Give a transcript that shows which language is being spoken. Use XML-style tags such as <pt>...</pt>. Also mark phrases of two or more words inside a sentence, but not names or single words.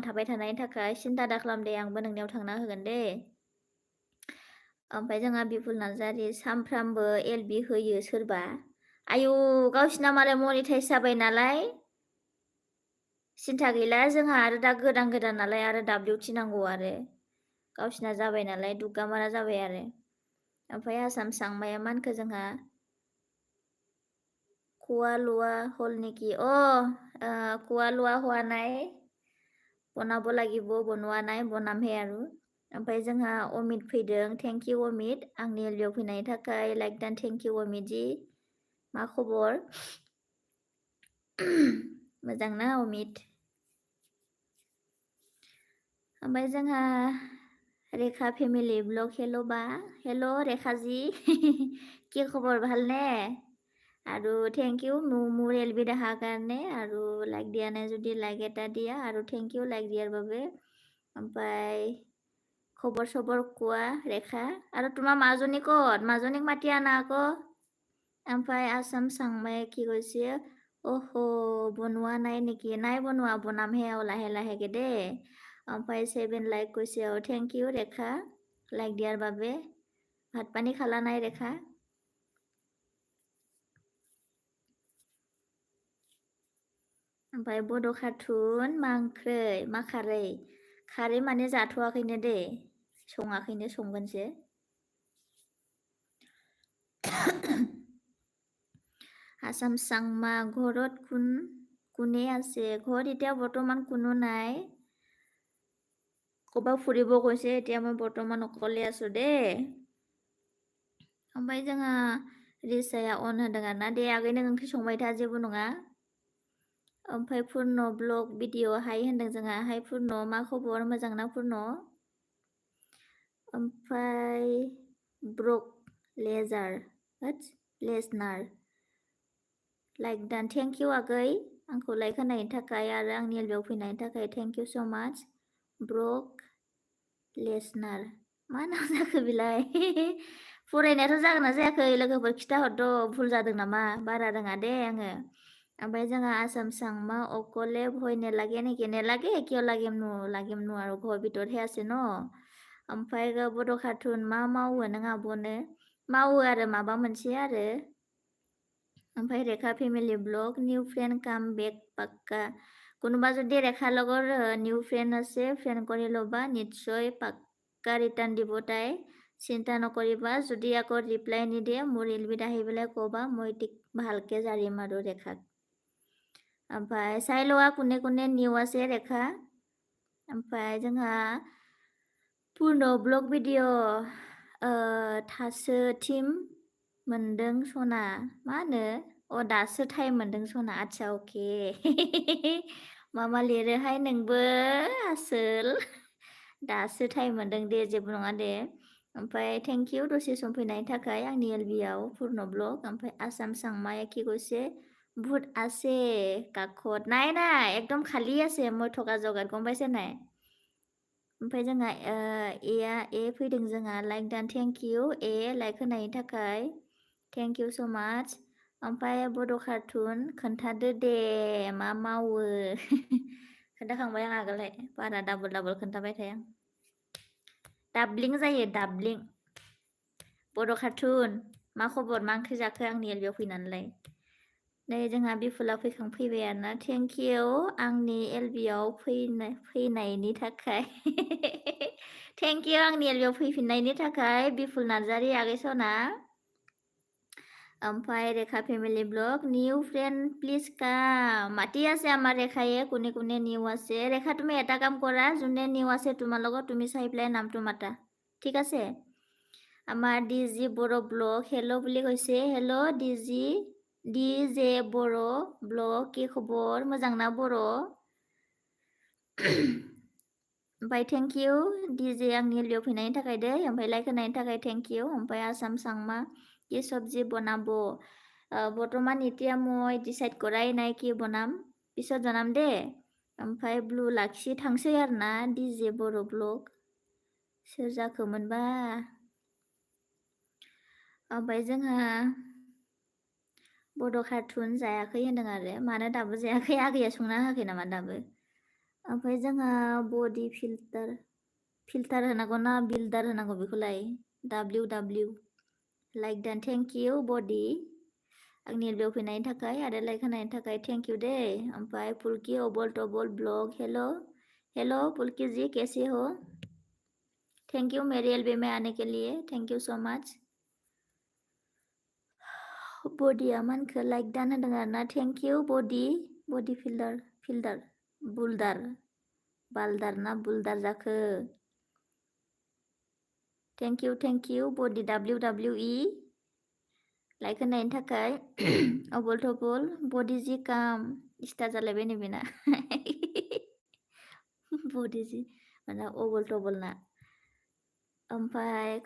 <brx>थाबाय थानायनि थाखाय सिन्था दा खालाम दे आंबो नोंनियाव थांना होगोन दे ओमफ्राय जोंहा बिपुल नार्जारि सामफ्रामबो एलबि होयो सोरबा आयु गावसिना मालाय मनिटाइज जाबाय नालाय सिन्था गैला जोंहा आरो दा गोदान नालाय आरो दाब्लिउटि नांगौ आरो गावसिना जाबाय नालाय दुग्गामारा जाबाय आरो ओमफ्राय आसाम सांमाया मानखो जोंहा</brx> <as>কুৱা লুৱা হল নেকি কুৱা লুৱা হোৱা নাই বনাব লাগিব বনোৱা নাই বনামহে আৰু</as> <brx>ओमफ्राय जोंहा अमित फैदों</brx> <en>thank you</en> <brx>अमित आंनि एलबियाव फैनायनि थाखाय लाइक दान</brx> <en>thank you</en> <brx>अमित जी मा खबर मोजां ना अमित ओमफ्राय जोंहा रेखा फेमिलि ब्लग हेल' बा हेल' रेखाजी</brx> <as>কি খবৰ ভালনে আৰু</as> <en>thank you</en> <as>মোৰ এলবি দেখাৰ কাৰণে আৰু লাইক দিয়া নাই যদি লাইক এটা দিয়া আৰু</as> <en>thank you</en> <as>লাইক দিয়াৰ বাবে ओमफ्राय খবৰ চবৰ কোৱা ৰেখা আৰু তোমাৰ মাজনী ক'ত মাজনীক মাতি আনা আকৌ ओमफ्राय आसाम सांमाয়ে কি কৈছে অহ বনোৱা নাই নেকি নাই বনোৱা বনামহে আৰু লাহে লাহেকে দেই ओमफ्राय 7 লাইক কৈছে আৰু</as> <en>thank you</en> <as>ৰেখা লাইক দিয়াৰ বাবে ভাত পানী খালা নাই ৰেখা</as> <brx>ओमफ्राय बड' खारथुन मा ओंख्रै मा खारै खारै माने जाथ'वाखैनो दे सङाखैनो संगोनसो आसाम सांमा</brx> <as>ঘৰত কোনে আছে ঘৰত এতিয়া বৰ্তমান কোনো নাই ক'ৰবাত ফুৰিব গৈছে এতিয়া মই বৰ্তমান অকলে আছো দেই</as> <brx>ओमफ्राय जोंहा रिसाया अन होदों आरोना दे आगै नों ओंख्रि संबाय था जेबो नङा ओमफ्राय पुर्न ब्लग भिडिअ हाय होनदों जोंहा हाय पुर्न मा खबर मोजां ना पुर्न ओमफ्राय ब्रक लेजनार लाइक दान</brx> <en>thank you</en> <brx>आगै आंखौ लाइक होनायनि थाखाय आरो आंनि एलबियाव फैनायनि थाखाय</brx> <en>thank you so much</en> <brx>ब्रक लेसनार मा नाम जाखो बिलाय फरायनायाथ' जागोन ना जायाखै लोगोफोर खिथाहरद' भुल जादों नामा बारा रोङा दे आङो ओमफ्राय जोंहा आसाम सांमा</brx> <as>অকলে ভয় নেলাগে নেকি নেলাগে কিয় লাগিমনো আৰু ঘৰ ভিতৰতহে আছে ন</as> <brx>ओमफ्राय बड' खारथुन मा मावो नों आब'नो मावो आरो माबा मोनसे आरो ओमफ्राय रेखा</brx> <as>फेमिलि ब्लग</as> <en>new friend come back</en> <as>পাক্কা কোনোবা যদি ৰেখাৰ লগৰ</as> <en>new friend</en> <as>আছে ফ্ৰেণ্ড কৰি ল'বা নিশ্চয় পাক্কা ৰিটাৰ্ণ দিব তাই চিন্তা নকৰিবা যদি আকৌ ৰিপ্লাই নিদিয়ে মোৰ এলবিত আহি পেলাই ক'বা মই ঠিক ভালকে জাৰিম আৰু ৰেখাক ओमफ्राय চাই লোৱা কোনে কোনে নিউ আছে ৰেখা</as> <brx>ओमफ्राय जोंहा</brx> <as>पुर्न ब्लग भिडिअ</as> <brx>थासो टिम मोनदों सना मा होनो दासो टाइम मोनदों सना आदसा अके मा लिरोहाय नोंबो आसोल दासो टाइम मोनदों दे जेबो नङा दे ओमफ्राय</brx> <en>thank you</en> <brx>दसे सम फैनायनि थाखाय आंनि एलबियाव पुर्न ब्लग ओमफ्राय आसाम सांमाया</brx> <as>কি কৈছে ভূত আছে কাষত নাই একদম খালী আছে মই থকা জগাত গম পাইছে নাই</as> <brx>ओमफ्राय जोंहा ए फैदों जोंहा लाइक दान</brx> <en>thank you</en> <brx>ए लाइक होनायनि थाखाय</brx> <en>thank you so much</en> <brx>ओमफ्राय बड' खारथुन खोन्थादो दे मा मावो खोन्थाखांबाय आं आगोलहाय बारा डाबल खोन्थाबाय थाया दाब्लिं जायो दाब्लिं बड' खारथुन मा खबर मा ओंख्रि जाखो आंनि एलबियाव फैनानैलाय नै जोंहा बिफुला फैबाय आरोना</brx> <en>thank you</en> <brx>आंनि एलबियाव फैनायनि थाखाय</brx> <en>thank you</en> <brx>आंनि एलबियाव फैफिननायनि थाखाय बिफुल नार्जारि आगै सना</brx> <as>ओमफ्राय रेखा फैमिली ब्लग</as> <en>new friend please come</en> <as>মাতি আছে আমাৰ ৰেখায়ে কোনে নিউ আছে ৰেখা তুমি এটা কাম কৰা যোনে নিউ আছে তোমাৰ লগত তুমি চাই পেলাই নামটো মাতা ঠিক আছে আমাৰ ডিজি বড়ো ব্লগ হেল্ল' বুলি কৈছে হেল্ল' ডি जे बड़' ब्लग কি खबर</as> <brx>मोजां ना बर' ओमफ्राय</brx> <en>thank you</en> <brx>डिजे आंनि एलबियाव फैनायनि थाखाय दै ओमफ्राय लाइक होनायनि थाखाय</brx> <en>thank you</en> <brx>ओमफ्राय आसाम सांमा</brx> <as>কি চব্জি বনাব বৰ্তমান এতিয়া মই ডিচাইড কৰাই নাই কি বনাম পিছত জনাম দে</as> <brx>ओमफ्राय ब्लु लाखि थांसै आरोना डिजे बर' ब्लग सोर जाखोमोनबा ओमफ्राय जोंहा बड' कार्टुन जायाखै होनदों आरो मानो दाबो जायाखै आगैया संना होआखै नामा दाबो ओमफ्राय जोंहा बडि फिल्टार होनांगौ ना बिल्डार होनांगौ बेखौलाय WW लाइक दान</brx> <en>thank you</en> <brx>बडि आंनि बेयाव फैनायनि थाखाय आरो लाइक होनायनि थाखाय</brx> <en>thank you</en> <brx>दे ओमफ्राय फुलकि अबल टबल ब्लग</brx> <hi>हेलो फुलकी जी कैसे हो</hi> <en>thank you</en> <hi>मेरे एल्बे में आने के लिए</hi> <en>thank you so much</en> <brx>बडिया मानखो लाइक दान होदों आरो ना</brx> <en>thank you</en> <brx>बडि फिल्डार बुलदार बालदार ना बुलदार जाखो</brx> <en>thank you</en> <brx>बडि WWE लाइक होनायनि थाखाय अबल टबल बडि जि काम स्टार जालायबाय नै बेना बडि जि माने अबल टबल ना ओमफ्राय</brx>